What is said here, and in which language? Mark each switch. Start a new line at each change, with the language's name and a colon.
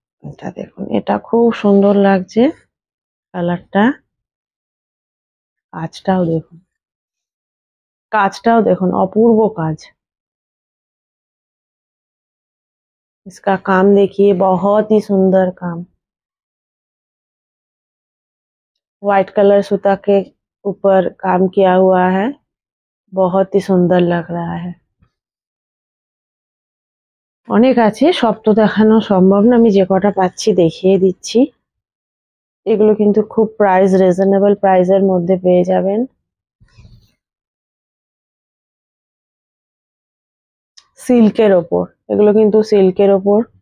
Bangla: এটা দেখুন, এটা খুব সুন্দর লাগছে কালারটা। কাজটাও দেখুন, কাজটাও দেখুন, অপূর্ব কাজ।
Hindi: इसका काम देखिए, बहुत ही सुंदर काम। व्हाइट कलर सूता के ऊपर काम किया हुआ है, बहुत ही सुंदर लग रहा है।
Bangla: অনেক আছে, সব তো দেখানো সম্ভব না, আমি যে কটা পাচ্ছি দেখিয়ে দিচ্ছি। এগুলো কিন্তু খুব প্রাইস রিজনেবল প্রাইসের মধ্যে পেয়ে যাবেন। সিল্কের ওপর, এগুলো কিন্তু সিল্কের ওপর।